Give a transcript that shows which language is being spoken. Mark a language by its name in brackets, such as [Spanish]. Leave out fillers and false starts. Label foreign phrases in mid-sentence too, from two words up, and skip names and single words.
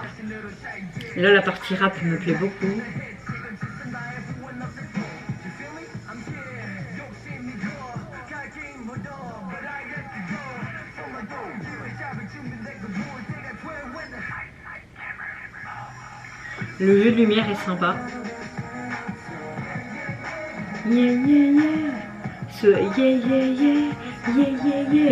[French] Et là la partie rap me plaît beaucoup. Le jeu de lumière est sympa. [English] Yeah yeah yeah. Ce yeah yeah yeah. Yeah yeah yeah.